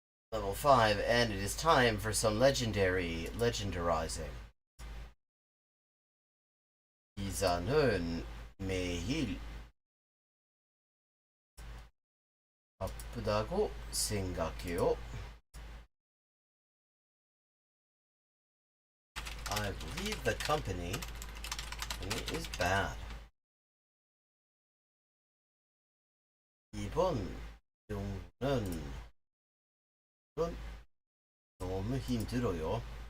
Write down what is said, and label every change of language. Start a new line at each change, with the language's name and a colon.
English: Level 5, and it is time for some legendarizing.
Korean: 기사는 매일 바쁘다고 생각해요.
English: I believe the company is bad.
Korean: 이번 연구는 너무 힘들어요.